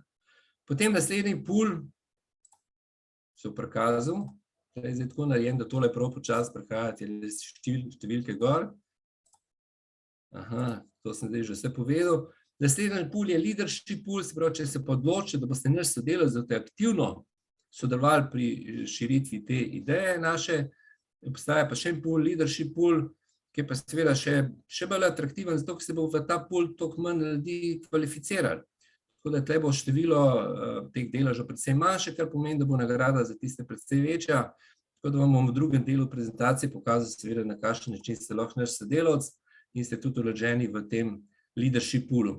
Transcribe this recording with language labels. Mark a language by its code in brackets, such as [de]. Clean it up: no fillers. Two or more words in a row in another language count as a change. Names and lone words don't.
[sl] Potem naslednji pool se v prikazu, zdaj tako narejen, da tole prav počas prihajati številke gor. Aha, to sem zdaj že vse povedal. Naslednji pool je [en] leadership pool, [sl] se pravi, če se pa odločite, da boste naš sodelavci, da boste aktivno sodelovali pri širitvi te ideje naše, obstaja pa še en pool, [en] leadership pool, [sl] ki je pa seveda še bolj atraktiven, zato ker se bo v ta pool toliko manj ljudi kvalificirali. Tako da tle bo število teh deležev predvsem manjše, kar pomeni, da bo nagrada za tiste predvsem večja. Tako da vam bom v drugem delu prezentacije pokazal seveda, na kakšen način ste lahko naš sodelavec in ste tudi vloženi v tem [en] leadership poolu.